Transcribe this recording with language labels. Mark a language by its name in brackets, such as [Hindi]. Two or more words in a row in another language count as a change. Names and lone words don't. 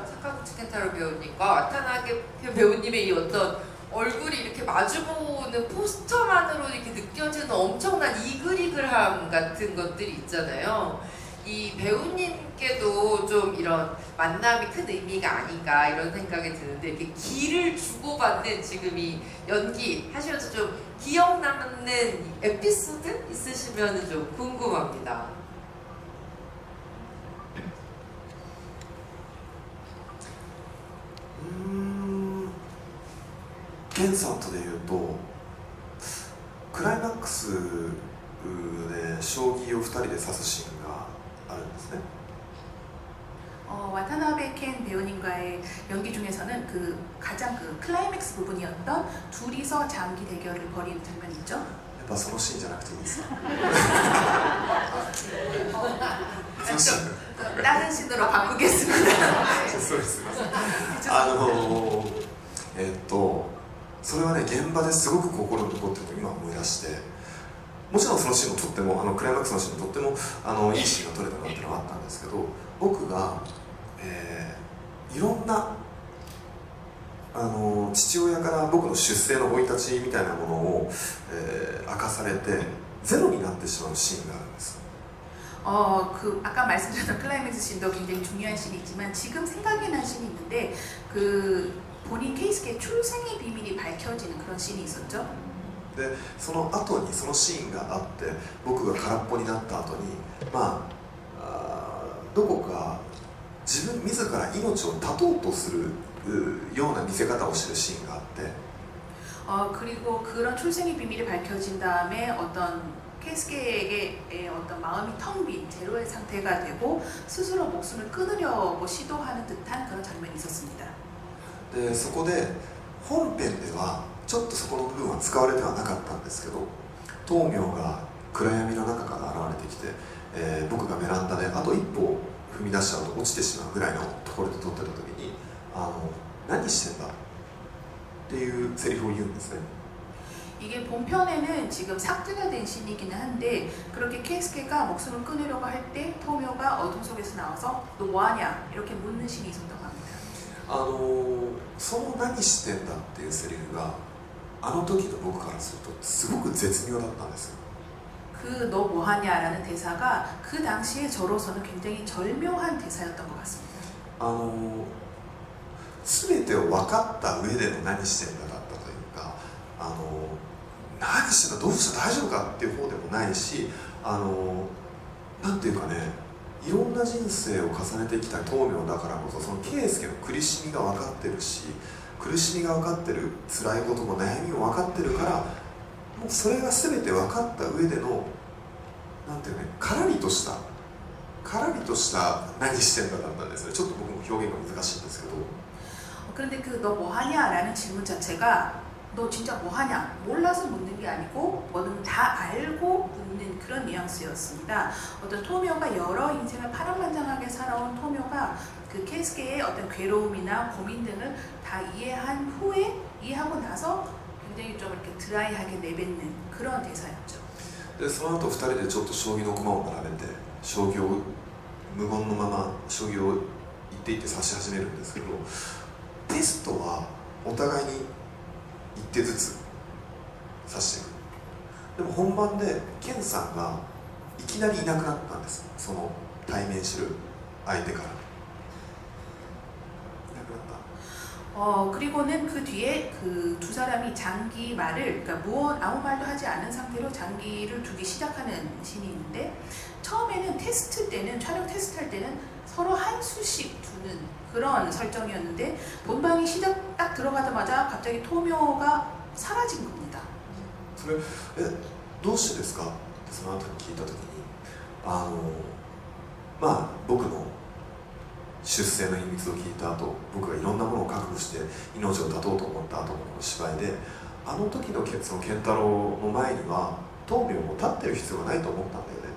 [Korean] 사카구치 켄타로 배우님과 와타나베 배우님의 이 어떤 얼굴이 이렇게 마주보는 포스터만으로 이렇게 느껴지는 엄청난 이글이글함 같은 것들이 있잖아요. 이 배우님께도 좀 이런 만남이 큰 의미가 아닌가 이런 생각이 드는데 이렇게 기를 주고받는 지금 이 연기 하시면서 좀 기억 남는 에피소드 있으시면 좀 궁금합니다. [Japanese] ケンさんとでいうとクライマックスで将棋を2人で指すシーンがあるんですね。 [Korean] 와타나베 켄 배우님과의 연기 중에서는 그 가장 그 클라이맥스 부분이었던 둘이서 장기 대결을 벌이는 장면이 있죠. [Japanese] やっぱそのシーンじゃなくていいですか？ [Korean] 다른 씬으로 바꾸겠습니다. [Japanese] そうですそれはね現場ですごく心に残ってるのを今思い出してもちろんそのシーンもとってもクライマックスのシーンもとってもいいシーンが撮れたなっていうのはあったんですけど僕が、いろんな父親から僕の出生の生い立ちみたいなものを、明かされてゼロになってしまうシーンがあるんです。 [Korean] 그 아까 말씀드렸던 클라이맥스 씬도 굉장히 중요한 씬이 있지만 지금 생각이 난 씬이 있는데 그 본인 케이스케의 출생의 비밀이 밝혀지는 그런 씬이 있었죠. [Japanese] でその後にそのシーンがあって僕が空っぽになった後にどこか自ら命を絶とうとするような見せ方をしてるシーンがあって [Korean] 그리고 그런 출생의 비밀이 밝혀진 다음에 어떤 케이스케에게 어떤 마음이 텅 빈 제로의 상태가 되고 스스로 목숨을 끊으려고 시도하는 듯한 그런 장면이 있었습니다. [Japanese] でそこで本編ではちょっとそこの部分は使われてはなかったんですけど灯明が暗闇の中から現れてきて、僕がベランダであと一歩踏み出しちゃうと落ちてしまうぐらいのところで撮ってた時に何してんだっていうセリフを言うんですね。 [Korean] 이게 본편에는 지금 삭제가 된 씬이기는 한데 그렇게 케이스케가 목숨을 끊으려고 할 때 토묘가 어둠 속에서 나와서 너 뭐하냐 이렇게 묻는 씬이 있었다고 합니다. [Japanese] その何してんだっていうセリフがあの時の僕からするとすごく絶妙だったんですよ。 [Korean] 그 너 뭐하냐라는 대사가 그 당시에 저로서는 굉장히 절묘한 대사였던 것 같습니다. [Japanese] 全てを分かった上での何してんだだったというか、何してんだどうした大丈夫かっていう方でもないし、なんていうかね、いろんな人生を重ねてきた豆苗だからこそ、その圭介の苦しみが分かってるし、苦しみが分かってる、辛いことも悩みも分かってるから、もうそれが全て分かった上でのなんていうね、からりとした何してんだだったんですね。ちょっと僕も表現が難しいんですけど。 [Korean] 그런데 그 너 뭐하냐라는 질문 자체가 너 진짜 뭐하냐 몰라서 묻는 게 아니고 뭐든 다 알고 묻는 그런 뉘앙스였습니다. 어떤 토묘가 여러 인생을 파란만장하게 살아온 토묘가 그 케이스케의 어떤 괴로움이나 고민 등을 다 이해한 후에 이해하고 나서 굉장히 좀 이렇게 드라이하게 내뱉는 그런 대사였죠. [Japanese] でその後2人でちょっと将棋の駒を並べて将棋を無言のまま将棋を一手一手指し始めるんですけど、テストはお互いに一手ずつ指していく。でも本番でケンさんがいきなりいなくなったんです。その対面する相手からいなくなった。 [Korean] 그리고는 그 뒤에 그 두 사람이 장기 말을, 그러니까 아무 말도 하지 않은 상태로 장기를 두기 시작하는 신이 있는데, 처음에는 테스트 때는, 촬영 테스트 할 때는 서로 한 수씩 두는 그런 설정이었는데, 본방이 시작 딱 들어가자마자 갑자기 토묘가 사라진 겁니다. [Japanese] それどうしてですかってその後に聞いた時に、まあ僕の出世の秘密を聞いた後、僕がいろんなものを覚悟して命を絶とうと思った後の芝居で、あの時のその健太郎の前には豆苗も立ってる必要がないと思ったんだよね。